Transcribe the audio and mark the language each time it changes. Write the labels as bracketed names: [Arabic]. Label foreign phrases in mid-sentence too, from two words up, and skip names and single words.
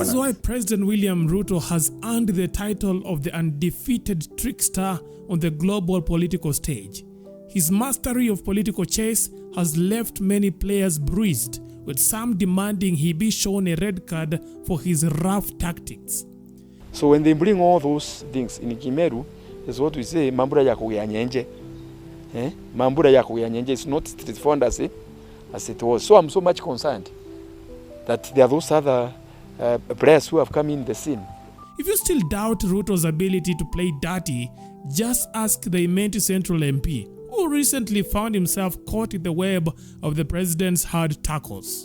[English] This is why President William Ruto has earned the title of the undefeated trickster on the global political stage. His mastery of political chess has left many players bruised, with some demanding he be shown a red card for his rough tactics. So when they bring all those things in Kimeru, is what we say, [Meru] mambura ya kuyanyenje. Mambura ya kuyanyenje [English] is not straightforward as it was. So I'm so much concerned that there are those other players who have come in the scene. If you still doubt Ruto's ability to play dirty, just ask the Imenti Central MP, who recently found himself caught in the web of the president's hard tackles.